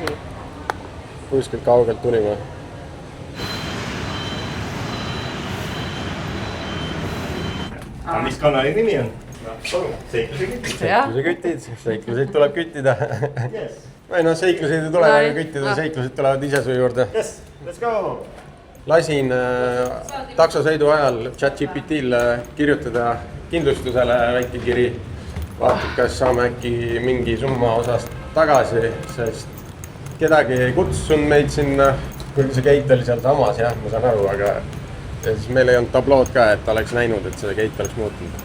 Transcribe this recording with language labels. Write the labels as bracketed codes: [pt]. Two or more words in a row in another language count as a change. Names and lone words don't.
[et] kuskilt kaugelt tulime. Mis kanali nimi on? Seikluseid tuleb küttida. Või noh, seikluseid ei tule küttida, seiklused tulevad ise su juurde. [en] Yes, let's go! [et] Lasin taksosõidu ajal ChatGPT-l kirjutada kindlustusele väike kiri. Vaatad, kas saame äkki mingi summa osast tagasi, sest kedagi ei kutsunud meid sinna. Kuigi see gate oli seal samas, jah, ma saan aru, aga ja siis meil ei olnud tablood ka, et oleks näinud, et see gate oleks muutunud.